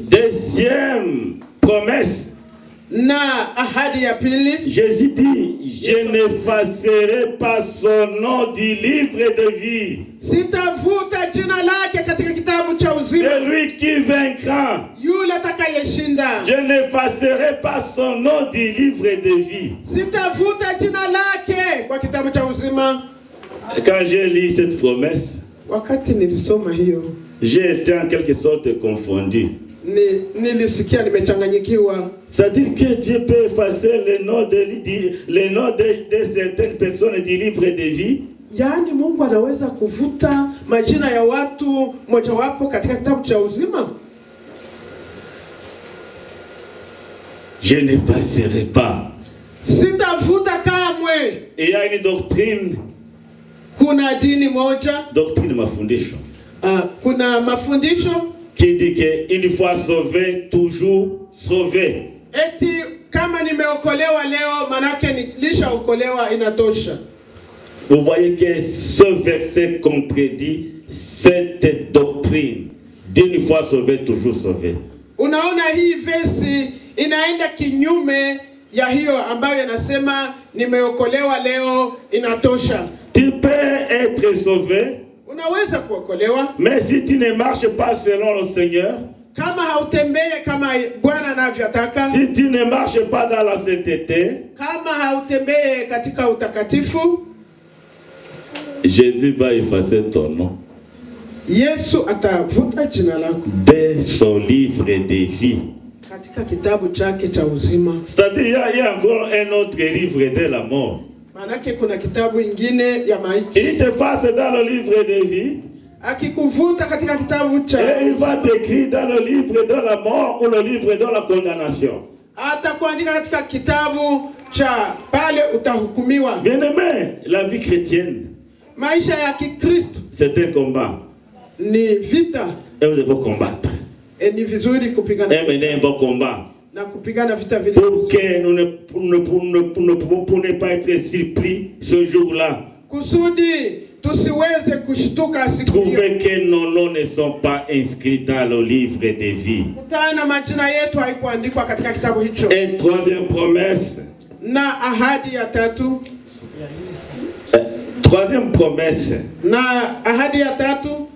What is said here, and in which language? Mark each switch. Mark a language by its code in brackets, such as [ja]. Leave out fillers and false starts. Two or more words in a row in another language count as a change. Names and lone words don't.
[fr] Deuxième promesse. [sw] Na ahadi ya pili, [fr] Jésus dit, je n'effacerai pas son nom du livre de vie. [sw] sitavuta jina lake katika kitabu cha uzima. [fr] Celui qui vaincra, [sw] Yule atakayeshinda, [fr] je n'effacerai pas son nom du livre de vie. [sw] sitavuta jina lake kwa kitabu cha uzima. [fr] Quand j'ai lu cette promesse, [sw] Wakati nilisoma hiyo, [fr] j'ai été en quelque sorte confondu. [sw] nilisikia nimechanganyikiwa. [fr] C'est-à-dire que Dieu peut effacer le nom de certaines personnes du livre de vie. [sw] Yaani Mungu anaweza kuvuta majina ya watu mojawapo katika kitabu cha uzima? [fr] Je n'effacerai pas. [sw] Sitavuta kamwe. [fr] Il y a une doctrine, [sw] Kuna dini moja, [fr] doctrine mafundisho. [sw] kuna mafundisho [fr] qui dit qu'une fois sauvé, toujours sauvé. [sw] eti kama nimeokolewa leo manake nilishaokolewa inatosha. [fr] Vous voyez que ce verset contredit cette doctrine d'une fois sauvé, toujours sauvé. [sw] Unaona hii versi inaenda kinyume ya hiyo ambayo inasema nimeokolewa leo inatosha. [fr] Tu peux être sauvé, [sw] Unaweza kuokolewa, [fr] mais si tu ne marches pas selon le Seigneur, [sw] kama hautembee kama Bwana anavyotaka, [fr] si tu ne marches pas dans la sainteté, [sw] kama hautembee katika utakatifu, [fr] Jésus va effacer ton nom [sw] Yesu atavuta jina lako [fr] de son livre de vie. [sw] katika kitabu chake cha uzima. [fr] C'est-à-dire il y a encore un autre livre de la mort. [sw] Manake kuna kitabu ingine ya maiti. [fr] Il t'efface dans le livre de vie [sw] Akikuvuta katika kitabu cha [fr] et il va t'écrire dans le livre de la mort ou le livre de la condamnation. [sw] atakuandika katika kitabu cha pale utahukumiwa. [fr] Bien-aimé, la vie chrétienne, [sw] Maisha ya Kikristo [fr] c'est un combat. [sw] ni vita, [fr] Et nous devons combattre. [sw] ni vizuri kupigana [fr] Et mener un bon combat. [sw] na kupigana vita vile [fr] Pour que nous ne pouvons pas être surpris ce jour-là. [sw] kusudi tusiweze kushtuka siku hiyo, [fr] Trouver que nos noms ne sont pas inscrits dans le livre de vie. [sw] kutana majina yetu haikuandikwa katika kitabu hicho. [fr] Et troisième promesse. [sw] Na ahadi ya tatu, [fr] Troisième promesse. [sw] na ahadi ya tatu,